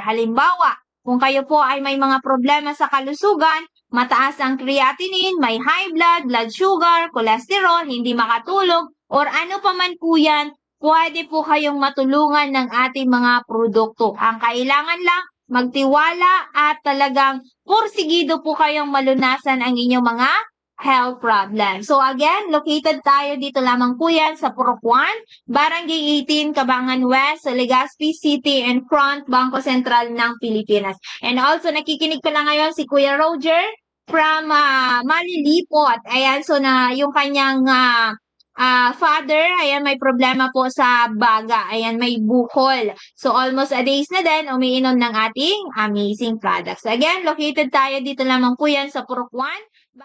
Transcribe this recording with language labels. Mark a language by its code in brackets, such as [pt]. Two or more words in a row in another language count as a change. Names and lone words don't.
[tl] Halimbawa, kung kayo po ay may mga problema sa kalusugan, mataas ang creatinine, may [en] high blood sugar, [tl] cholesterol, hindi makatulog, or ano pa man po yan, pwede po kayong matulungan ng ating mga produkto. Ang kailangan lang, magtiwala at talagang porsigido po kayong malunasan ang inyong mga [en] health problem. So again, [tl] located tayo dito lamang po yan sa Purok 1, Barangay 18, Cabangan West, sa Legazpi City and front Bangko Sentral ng Pilipinas. [en] And also, [tl] nakikinig pa lang ngayon si Kuya Roger from Malilipot. Ayan, so na yung kanyang father, ayan, may problema po sa baga. Ayan, may bukol. So, [en] almost a days [tl] na din, umiinom ng ating [en] amazing products. [tl] Again, located tayo dito lamang po yan sa Purok 1,